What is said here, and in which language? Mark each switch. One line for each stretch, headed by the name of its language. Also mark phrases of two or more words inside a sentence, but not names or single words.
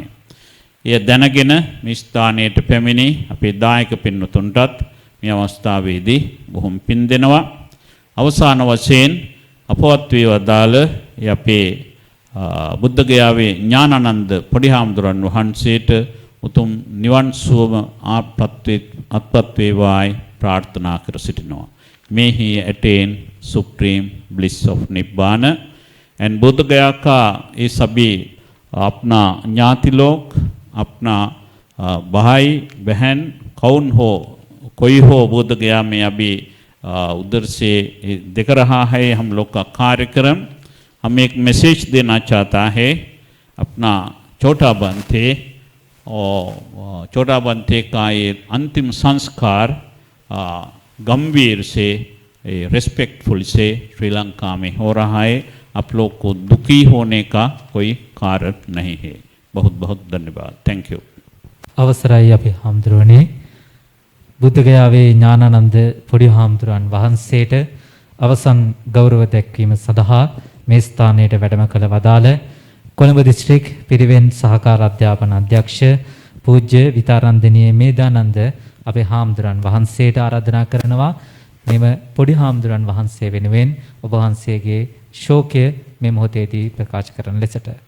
Sinhala: එය දැනගෙන මේ ස්ථානයට පැමිණි අපේ දායක පින්වතුන්ටත් මේ අවස්ථාවේදී බොහොම පින් දෙනවා. අවසාන වශයෙන් අපවත් වේ වදාළ අපේ බුද්ධ ගයාවේ ඥානානන්ද පොඩි හාමුදුරන් වහන්සේට උතුම් නිවන් සුවම අත්පත් වේවායි ප්‍රාර්ථනා කර සිටිනවා.
English: May he attain supreme bliss of Nibbana.
Hindi: And बोध गया का ये सभी अपना ज्ञाति लोग, अपना भाई बहन कौन हो, कोई हो बोध गया में अभी उधर से दिख रहा है हम लोग का कार्यक्रम. हम एक मैसेज देना चाहता है. अपना छोटा बनते और छोटा बनते का ये अंतिम संस्कार गंभीर से रिस्पेक्टफुल से श्रीलंका में हो रहा है. आप लोग को दुखी होने का कोई कारण नहीं है. बहुत बहुत धन्यवाद.
English: thank you.
Sinhala: අවසරයි අපි හාමුදුරුවනේ, බුද්ධ ගයාවේ ඥානානන්ද පොඩි හාමුදුරන් වහන්සේට අවසන් ගෞරව දැක්වීම සඳහා මේ ස්ථානයට වැඩම කළ වදාළ කොළඹ දිස්ත්‍රික් පිරිවෙන් සහකාර අධ්‍යාපන අධ්‍යක්ෂ පූජ්‍ය විතාරන්දනීය මේදානන්ද අපේ හාමුදුරන් වහන්සේට ආරාධනා කරනවා මෙම පොඩි හාමුදුරන් වහන්සේ වෙනුවෙන් ඔබ වහන්සේගේ ශෝකය මේ මොහොතේදී ප්‍රකාශ කරන ලෙසට.